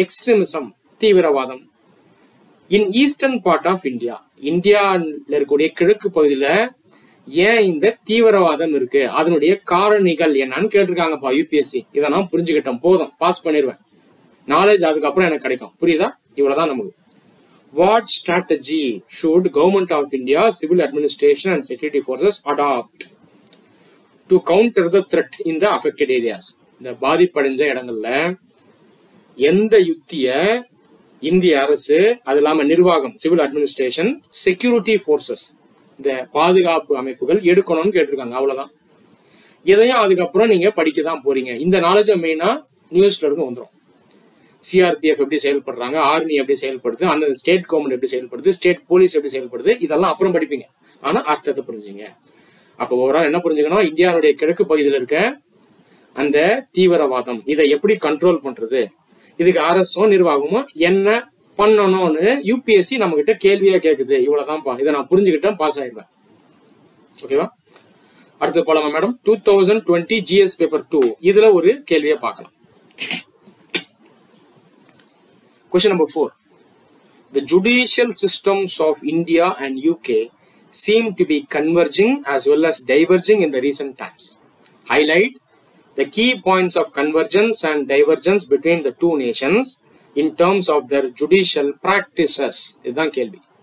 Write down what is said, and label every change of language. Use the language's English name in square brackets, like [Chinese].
[Tamil] Extremism தீவிரவாதம் [English] in eastern part of India, [Tamil] இந்தியாவில் இருக்கக்கூடிய கிழக்கு பகுதியில ஏன் இந்த தீவிரவாதம் இருக்கு, அதனுடைய காரணிகள் என்னன்னு கேட்டிருக்காங்கப்பா யூபிஎஸ்சி. இதை நான் புரிஞ்சுக்கிட்டேன், போதும், பாஸ் பண்ணிடுவேன். நாலேஜ் அதுக்கப்புறம் எனக்கு கிடைக்கும். புரியுதா? இவ்வளவுதான் நமக்கு. [English] What strategy should Government of India, civil administration and security forces adopt to counter the threat in the affected areas? [Tamil] இந்த பாதிப்படைஞ்ச இடங்கள்ல எந்த யுத்திய இந்திய அரசு, அது இல்லாம நிர்வாகம், சிவில் அட்மினிஸ்ட்ரேஷன், செக்யூரிட்டி போர்சஸ், இந்த பாதுகாப்பு அமைப்புகள் எடுக்கணும்னு கேட்டிருக்காங்க. அவ்வளவுதான். இதையும் அதுக்கப்புறம் நீங்க படிக்க தான் போறீங்க. இந்த நாலேஜ் மெயினா நியூஸ்ல இருந்து வந்துடும். சிஆர்பிஎஃப் எப்படி செயல்படுறாங்க, ஆர்மி எப்படி செயல்படுது, அந்த ஸ்டேட் கவர்மெண்ட் எப்படி செயல்படுது, ஸ்டேட் போலீஸ் எப்படி செயல்படுது, இதெல்லாம் அப்புறம் படிப்பீங்க. ஆனா அர்த்தத்தை புரிஞ்சுங்க. அப்போ ஓவரால் என்ன புரிஞ்சுக்கணும், இந்தியாவுடைய கிழக்கு பகுதியில் இருக்க அந்த தீவிரவாதம், இதை எப்படி கண்ட்ரோல் பண்றது, இதுக்கு அரசும் நிர்வாகமும் என்ன பண்ணணும்னு யூபிஎஸ்சி நம்ம கிட்ட கேள்வியா கேக்குது. இவ்வளவுதான்ப்பா. இதை நான் புரிஞ்சுக்கிட்டேன், பாஸ் ஆயிடுவேன். ஓகேவா? அடுத்து போலாமா மேடம்? 2020 GS பேப்பர் 2 இதுல ஒரு கேள்வியை பார்க்கலாம். [English] Question number 4. The judicial systems of India and UK seem to be converging as well as diverging in the recent times. Highlight the key points of convergence and divergence between the two nations in terms of their judicial practices. [Tamil] இதுதான் கேள்வி.